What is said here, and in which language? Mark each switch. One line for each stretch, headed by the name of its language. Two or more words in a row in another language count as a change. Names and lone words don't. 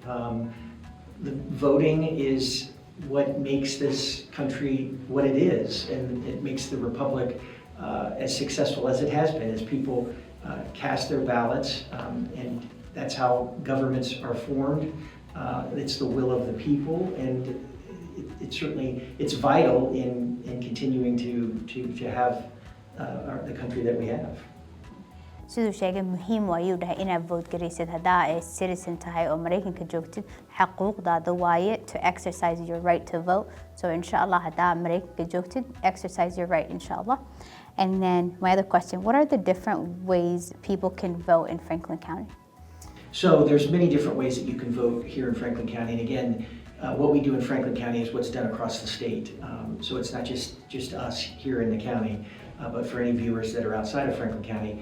English: The voting is what makes this country what it is, and it makes the republic as successful as it has been, as people cast their ballots, and that's how governments are formed. It's the will of the people, and it's vital in continuing to have the country that we have.
Somali: sidoo sheegay muhiim waayuu dhahay inaad vote garaysid hadaa ay citizen tahay oo Mareykanka joogtid xaquuqdaada waaye
English: to exercise your right to vote.
Somali: So inshallah hadaa Mareykanka joogtid
English: exercise your right
Somali: inshallah.
English: And then my other question, what are the different ways people can vote in Franklin County? So there's many different ways that you can vote here in Franklin County, and again what we do in Franklin County is what's done across the state. So it's not just us here in the county, but for any viewers that are outside of Franklin County.